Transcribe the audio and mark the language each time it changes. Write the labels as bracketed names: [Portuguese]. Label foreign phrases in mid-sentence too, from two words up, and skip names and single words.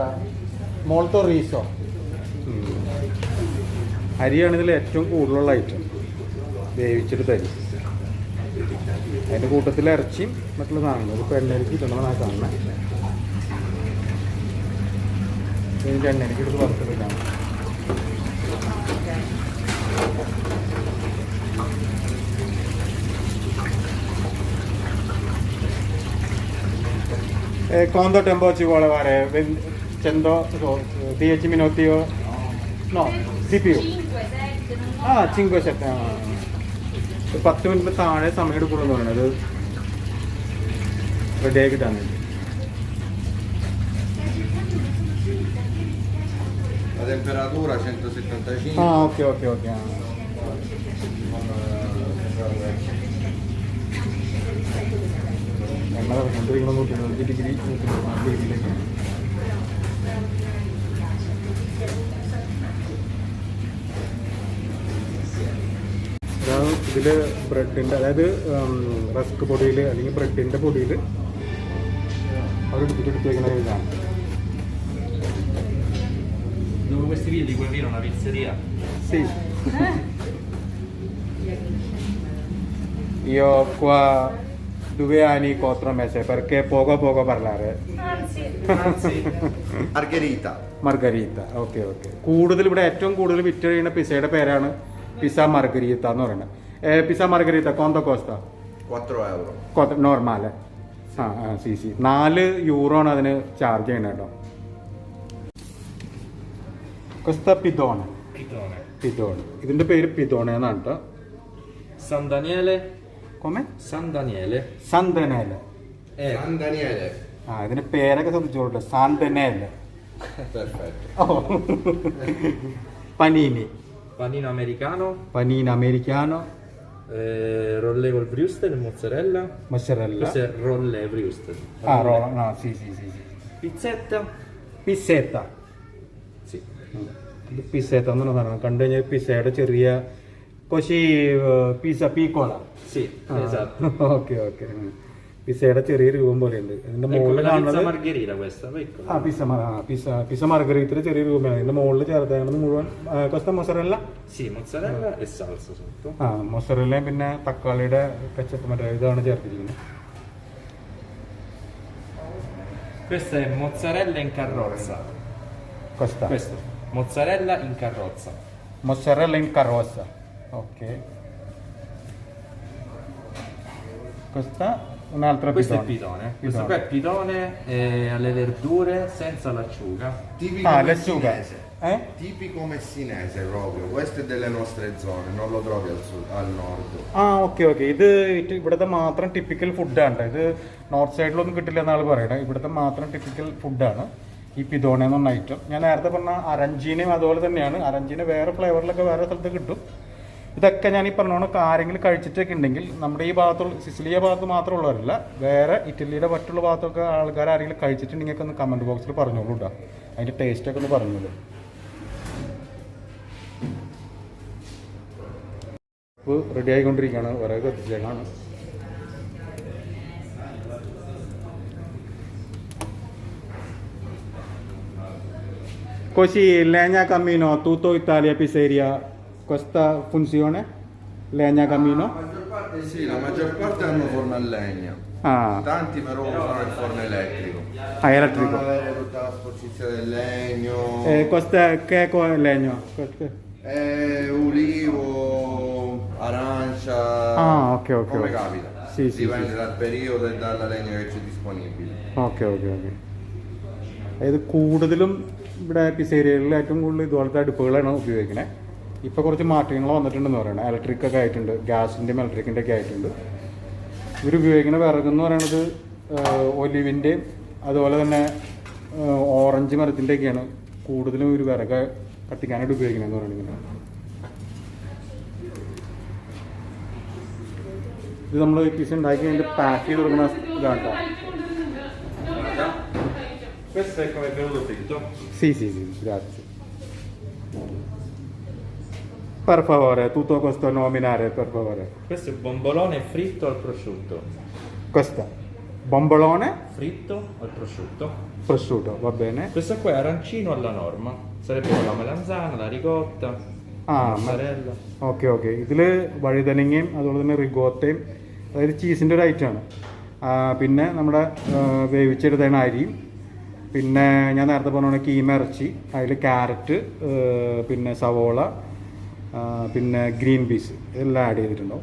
[Italian] Molto riso. [Malayalam] അരിയാണ് ഇതിൽ ഏറ്റവും കൂടുതലുള്ള ഐറ്റം. വേവിച്ചിട്ട് തരും. അതിൻ്റെ കൂട്ടത്തിൽ ഇറച്ചിയും മറ്റുള്ള സാധനങ്ങൾ. ഇപ്പോൾ എണ്ണയിലേക്ക് ഇടണമെന്നാണ് കാണുന്നത്. എനിക്ക് എണ്ണയിലേക്ക് എടുത്ത് വറുത്തെടുക്കാം. [Italian] Quanto tempo ci vuole fare? 100, 10 minuti o no, di più. 5, 7. [Malayalam] 10 മിനിറ്റ് താഴെ സമയം എടുക്കുള്ളൂ പറയുന്നത് റെഡി ആക്കി തന്നെ. [Italian] La temperatura 175. [Malayalam] ഓക്കെ. എണ്ണ കൊണ്ടിരിക്കണം 120 ഡിഗ്രി 140 ഡിഗ്രിയിലേക്ക്. ഇതിൽ ബ്രെഡിൻ്റെ അതായത് റസ്ക് പൊടിയിൽ അല്ലെങ്കിൽ ബ്രെഡിൻ്റെ പൊടിയിൽ അവർ എടുത്തേക്കുന്ന ഇതാണ്. [Italian] Dopo questi video puoi aprire una pizzeria. Sì. Io qua 2 anni 4 mesi perché poco parlare. Anzi. Margherita. [Malayalam] മർഗരീത്ത. ഓക്കെ. കൂടുതൽ ഇവിടെ ഏറ്റവും കൂടുതൽ വിറ്റ് കഴിയുന്ന പിസയുടെ പേരാണ് പിസ മർഗരീത്ത എന്ന് പറയുന്നത്. [Italian] pizza margherita quanto costa 4 euro. [Malayalam] നോർമല്. സി 4 യൂറോ ആണ് അതിന് ചാർജ് ചെയ്യണത് കേട്ടോ. [Italian] costa pitone. [Malayalam] ഇതിന്റെ പേര് പിതോണ എന്നാണ് കേട്ടോ. [Italian] San Daniele. Come? San Daniele. San Daniele. San Daniele. [Malayalam] ഇതിന്റെ പേരൊക്കെ ശ്രദ്ധിച്ചോളൂ. സാൻ ഡനിയല്. [Italian] Perfetto. [Malayalam] പനീനി. [Italian] Panino americano. Panino americano. Rolle col Brewster e mozzarella. Mozzarella. Questo è rolle Brewster. No, sì. Pizzetta. [Malayalam] പിസ്സേത്ത. [Italian] Sì. [Malayalam] ഇത് പിസ്സേത്ത എന്ന് പറഞ്ഞാൽ കണ്ടു കഴിഞ്ഞാൽ പിസ്സയുടെ ചെറിയ കൊശി [Italian] pizza piccola. Sì, esatto. [Malayalam] ഓക്കെ. പിസ്സയുടെ ചെറിയ രൂപം പോലെയുണ്ട്. ഇതിന്റെ മുകളിൽ [Italian] Ecco, la pizza [Malayalam] കാണുന്നത് [Italian] margherita questa, piccola. [Malayalam] പിസ്സ മാർഗരീത്തിന്റെ ചെറിയ രൂപമാണ്. ഇതിന്റെ മുകളിൽ ചേർത്തേക്കുന്നത് മുഴുവൻ [Italian] questa mozzarella. Sì, mozzarella e salsa sotto. [Malayalam] മൊസറല്ലയും പിന്നെ തക്കാളിയുടെ കച്ചപ്പ് മറ്റേ ഇതാണ് ചേർത്തിരിക്കുന്നത്. [Italian] Questa è mozzarella in carrozza. Questo Mozzarella in carrozza. Mozzarella in carrozza. Ok. Questa un'altra Questo pitone. è pitone. Questo qua è pitone alle verdure senza l'acciuga. Tipico l'acciuga. messinese. Tipico messinese proprio. Questo è delle nostre zone, non lo trovi al nord. [Malayalam] ഓക്കെ. ഇത് ഇവിടുത്തെ മാത്രം [English] typical food. [Malayalam] ഇത് [English] north side [Malayalam] കിട്ടില്ല എന്നാണ് പറയുന്നത്. ഇവിടുത്തെ മാത്രം [English] typical food [Malayalam] ഈ പിതോണ എന്ന് പറഞ്ഞ ഐറ്റം. ഞാൻ നേരത്തെ പറഞ്ഞ അരഞ്ചീനയും അതുപോലെ തന്നെയാണ്. അരഞ്ചീന വേറെ ഫ്ലേവറിലൊക്കെ വേറെ സ്ഥലത്ത് കിട്ടും. ഇതൊക്കെ ഞാൻ ഈ പറഞ്ഞോണം ആരെങ്കിലും കഴിച്ചിട്ടൊക്കെ ഉണ്ടെങ്കിൽ നമ്മുടെ ഈ ഭാഗത്തുള്ള സിസിലിയ ഭാഗത്ത് മാത്രമുള്ളവരല്ല, വേറെ ഇറ്റലിയുടെ മറ്റുള്ള ഭാഗത്തൊക്കെ ആൾക്കാർ ആരെങ്കിലും കഴിച്ചിട്ടുണ്ടെങ്കിൽ ഒക്കെ ഒന്ന് [English] comment box [Malayalam] പറഞ്ഞോളൂ കേട്ടോ. അതിൻ്റെ ടേസ്റ്റൊക്കെ ഒന്ന് പറഞ്ഞോളൂ. ഇപ്പോൾ റെഡി ആയിക്കൊണ്ടിരിക്കുകയാണ്. വിറക് കത്തിച്ചേക്കാണ്. [Italian] Così legna cammino tutto Italia pizzeria. Questa funzione? Legna cammino? Sì, la maggior parte hanno forno a legna. Tanti però usano il forno elettrico. Elettrico. Non avere tutta la sporcizia del legno. Questo che è legno? Ulivo, arancia. Francia, ok, ok. come capita. Sì, sì, Dipende sì. dal periodo e dalla legna che c'è disponibile. [Malayalam] ഓക്കെ ഓക്കെ ഓക്കെ. അതായത് കൂടുതലും ഇവിടെ പിസേരിയകളിൽ ഏറ്റവും കൂടുതൽ ഇതുപോലത്തെ അടുപ്പുകളാണ് ഉപയോഗിക്കുന്നത്. ഇപ്പോൾ കുറച്ച് മാറ്റങ്ങൾ വന്നിട്ടുണ്ടെന്ന് പറയുന്നത്. ഇലക്ട്രിക് ഒക്കെ ആയിട്ടുണ്ട്, ഗ്യാസിൻ്റെയും ഇലക്ട്രിക്കിൻ്റെ ഒക്കെ ആയിട്ടുണ്ട്. ഇവർ ഉപയോഗിക്കുന്ന വിറകെന്ന് പറയുന്നത് ഒലിവിൻ്റെയും അതുപോലെ തന്നെ ഓറഞ്ച് മരത്തിൻ്റെയൊക്കെയാണ് കൂടുതലും ഒരു വിറക് കത്തിക്കാനായിട്ട് ഉപയോഗിക്കുന്നതെന്ന് പറയുന്നത്. ഇത് നമ്മൾ പിസ ഉണ്ടാക്കി അതിൻ്റെ പാക്ക് ചെയ്ത് കൊടുക്കുന്ന ഇതാണ് കേട്ടോ. [Italian] Questo è come è venuto fritto. Sì, sì, sì, grazie. Per favore, tutto questo nominare, per favore. Questo è bombolone fritto al prosciutto. Questa, bombolone, Fritto al prosciutto. prosciutto, va bene? Questo qua è arancino alla norma. Sarebbe con la melanzana, la ricotta, Ah, la mozzarella. [Malayalam] ഓക്കെ ഓക്കെ. ഇതിൽ വഴുതനങ്ങയും അതുപോലെ തന്നെ റിഗോത്തയും അതായത് ചീസിൻ്റെ ഒരു ഐറ്റമാണ്. പിന്നെ നമ്മുടെ വേവിച്ചെടുത്തതാണ് അരിയും, പിന്നെ ഞാൻ നേരത്തെ പറഞ്ഞ കീമ ഇറച്ചി, അതിൽ ക്യാരറ്റ്, പിന്നെ സവോള, പിന്നെ [English] green peas [Malayalam] ഇതെല്ലാം ആഡ് ചെയ്തിട്ടുണ്ടാവും.